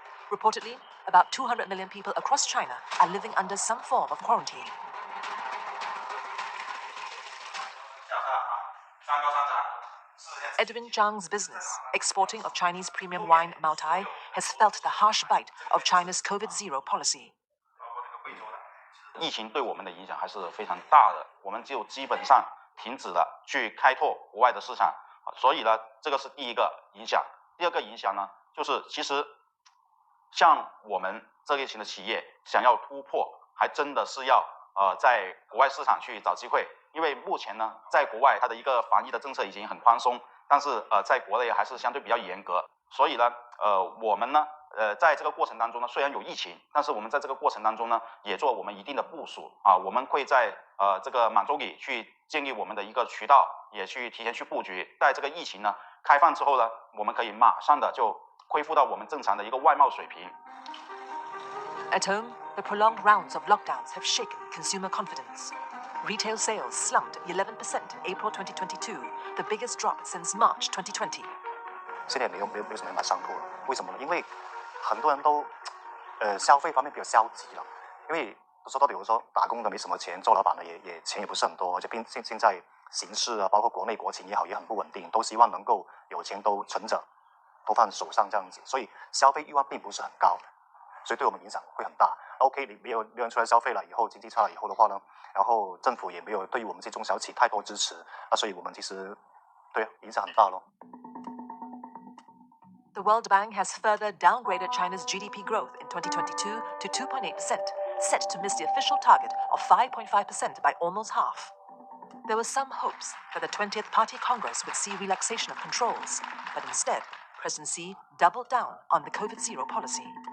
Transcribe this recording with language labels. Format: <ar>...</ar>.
<en>Reportedly, about 200 million people across China are living under some form of quarantine. Edwin Zhang's business, exporting of Chinese premium wine Maotai, has felt the harsh bite of China's COVID-0 policy.</en> <zh>疫情对我们的影响还是非常大的，我们就基本上停止了去开拓国外的市场，所以呢，这个是第一个影响。第二个影响呢，就是其实像我们这类型的企业想要突破，还真的是要在国外市场去找机会，因为目前呢，在国外它的一个防疫的政策已经很宽松，但是在国内还是相对比较严格，所以呢，我们呢。在这个过程当中呢，虽然有疫情，但是我们在这个过程当中呢，也做我们一定的部署啊。我们会在这个满洲里去建立我们的一个渠道，也去提前去布局。在这个疫情呢开放之后呢，我们可以马上的就恢复到我们正常的一个外贸水平。</zh> <en>At home, the prolonged rounds of lockdowns have shaken consumer confidence. Retail sales slumped 11% in April 2022, the biggest drop since March 2020.</en> <zh>现在没有什么人买商铺了，为什么呢？因为很多人都消费方面比较消极了，因为说到底，我说打工的没什么钱，做老板的也钱也不是很多，而且现在形势啊，包括国内国情也好，也很不稳定，都希望能够有钱都存着，都放手上这样子，所以消费欲望并不是很高，所以对我们影响会很大。 OK， 你没有人出来消费了，以后经济差了以后的话呢，然后政府也没有对于我们这中小企太多支持，所以我们其实对影响很大咯。</zh> <en>The World Bank has further downgraded China's GDP growth in 2022 to 2.8%, set to miss the official target of 5.5% by almost half. There were some hopes that the 20th Party Congress would see relaxation of controls, but instead, President Xi doubled down on the COVID-0 policy.</en>